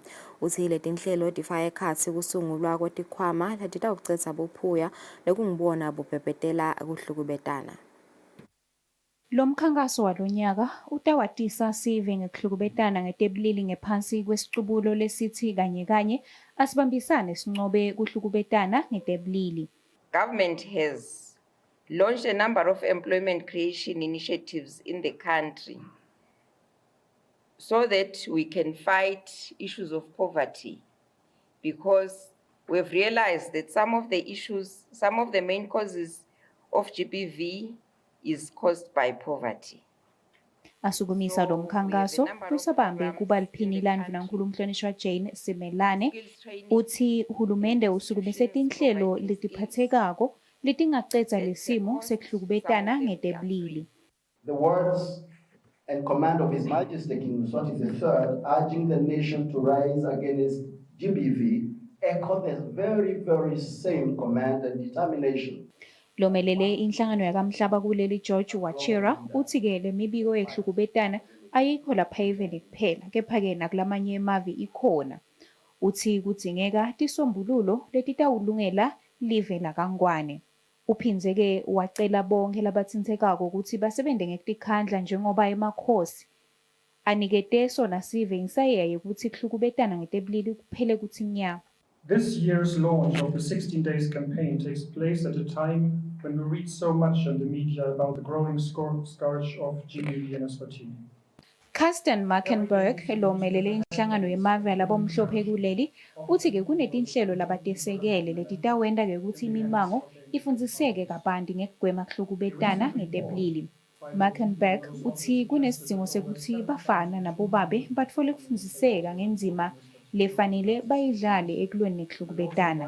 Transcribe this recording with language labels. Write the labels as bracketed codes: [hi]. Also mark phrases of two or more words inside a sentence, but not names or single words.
[ss] Uthi letinhlelo tifaka ekhatsi kusungulwa kwetikhwama letitawucedza buphuya lekungibona bubhebhetela kuhlukubetana. Lo mkhankaso walonyaka utawatisa sive ngekuhlukubetana ngetebulili ngephansi kwesicubulo lesithi kanye kanye asibambisane sincobe kuhlukubetana ngetebulili. [en] Government has launched a number of employment creation initiatives in the country so that we can fight issues of poverty, because we've realized that some of the main causes of GBV is caused by poverty. [ss] Asukumisa lo mkhankaso lusabambe kuba liphini laNdvunankhulu umhlonishwa Jane Simelane uthi uhulumende usukumise tinhlelo letiphathekako letingacedza lesimo sekuhlukubetana ngetebulili. [en] The words and command of His Majesty King Mswati III urging the nation to rise against GBV echo the very, very same command and determination. [ss] Lomelele inhlangano yakamhlaba kuleli George Wachira uthi ke lemibiko yekuhlukubetana ayikho lapha eveni kuphela, kepha-ke nakulamanye emavi ikhona. Uthi kudingeka tisombululo letitawulungela live lakangwane. Uphindze-ke wacela bonke labathintekako ukuthi basebente ngekutikhandla njengoba emakhosi anikete sona sive insayeya yekuthi kuhlukubetana ngetebulili kuphele kuthi nya. [en] This year's launch of the 16 Days campaign takes place at a time when we read so much in the media about the growing scourge of GBV in Eswatini. [ss] Kirsten Markenberg, lo melele inhlangano yemave alabomhlophe kuleli, uthi-ke kunetinhlelo labatesekele letitawenta-ke ukuthi imimango ifundziseke kabanti ngekugwema kuhlukubetana ngetebulili. Markenberg uthi kunesidzingo sekuthi bafana nabobabe batfole kufundziseka ngenzima lefanele bayidlale ekulweni nekuhlukubetana.